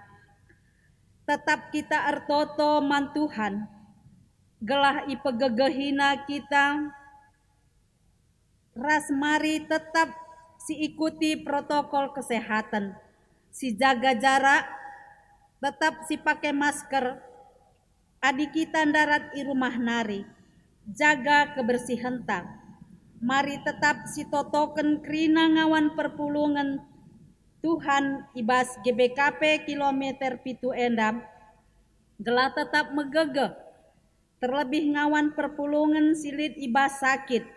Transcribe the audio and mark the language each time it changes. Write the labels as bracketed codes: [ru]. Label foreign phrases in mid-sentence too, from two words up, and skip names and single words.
[btx] Tetap kita ertoto man Tuhan. Gelah ipegegehina kita ras mari tetap si [id] ikuti protokol kesehatan, [btx] si [id] jaga jarak, [btx] tetap si [id] pakai masker, [btx] adik kita darat i rumah nari, [id] jaga kebersihan [btx] ta. Mari tetap si totoken krina ngawan perpulungan Tuhan ibas GBKP kilometer pitu endam, gelah tetap megege, terlebih ngawan perpulungan silit ibas sakit.